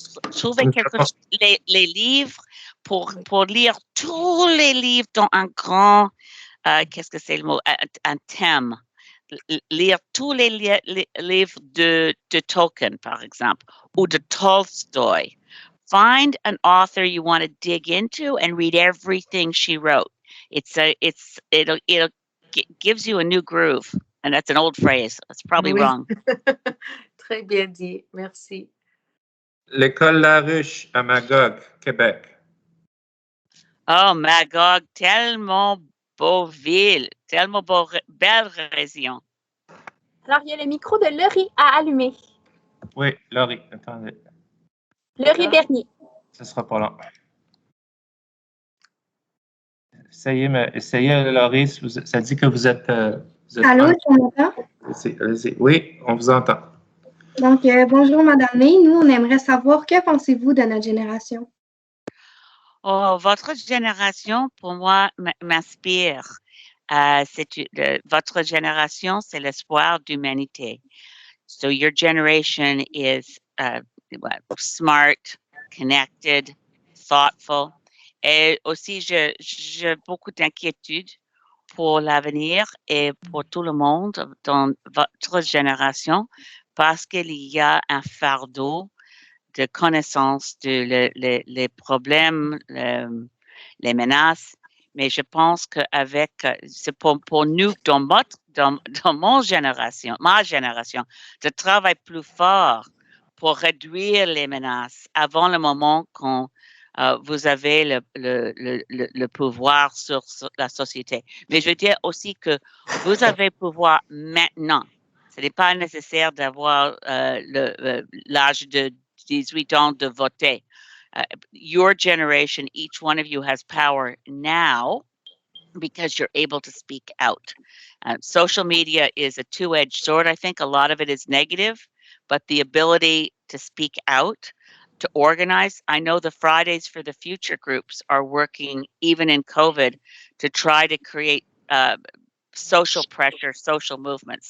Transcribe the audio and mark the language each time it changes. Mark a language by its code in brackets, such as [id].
[fr] Trouver les livres pour lire tous les livres dans un grand, qu'est-ce que c'est le mot, un thème. Lire tous les livres de Tolkien, par exemple, ou de Tolstoy. [en] Find an author you want to dig into and read everything she wrote. It'll gives you a new groove, and that's an old phrase. That's probably wrong. [fr] Très bien dit, merci. L'école La Ruche à Magog, Québec. Oh, Magog, tellement beau ville, tellement belle région. Alors, il y a le micro de Laurie à allumer. Oui, Laurie, attendez. Laurie Bernier. Ce sera pas long. Essayez, Laurie, ça dit que vous êtes Allô, tu m'entends? Allez-y. Oui, on vous entend. Donc, bonjour, Madame May. Nous, on aimerait savoir, que pensez-vous de notre génération? Oh, votre génération, pour moi, m'inspire. Votre génération, c'est l'espoir d'humanité. [en] So your generation is smart, connected, thoughtful. [fr] Et aussi, j'ai beaucoup d'inquiétudes pour l'avenir et pour tout le monde dans votre génération parce qu'il y a un fardeau de connaissance les problèmes, les menaces. Mais je pense qu'avec, c'est pour nous, dans ma génération, de travailler plus fort pour réduire les menaces avant le moment quand vous avez le pouvoir sur la société. Mais je veux dire aussi que vous avez le pouvoir maintenant. Ce n'est pas nécessaire d'avoir l'âge de 18 ans de voter. [en] Your generation, each one of you has power now because you're able to speak out. Social media is a two-edged sword. I think a lot of it is negative, but the ability to speak out, to organize. I know the Fridays for the Future groups are working, even in COVID, to try to create social pressure, social movements.